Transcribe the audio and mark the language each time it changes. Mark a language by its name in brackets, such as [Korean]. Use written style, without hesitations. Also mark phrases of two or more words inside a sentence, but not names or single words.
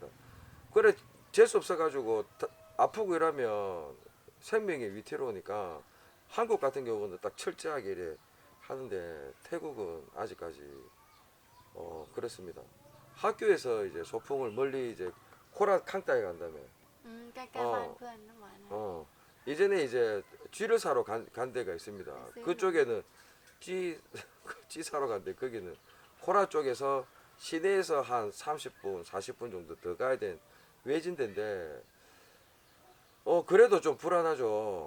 [Korean] 그래 재수 없어가지고 아프고 이러면 생명이 위태로우니까 한국 같은 경우는 딱 철저하게 이래 하는데 태국은 아직까지 그렇습니다. 학교에서 이제 소풍을 멀리 이제 코라 캉따에 간다며. [Thai] อืมใกล้ๆบ้านเพื่อนน้ำหวานนะ [Korean] 이전에 이제 쥐를 사러 간 데가 있습니다. 있어요? 그쪽에는 쥐 사러 간데 거기는 코라 쪽에서 시내에서 한 30분, 40분 정도 더 가야 된 외진데인데 그래도 좀 불안하죠.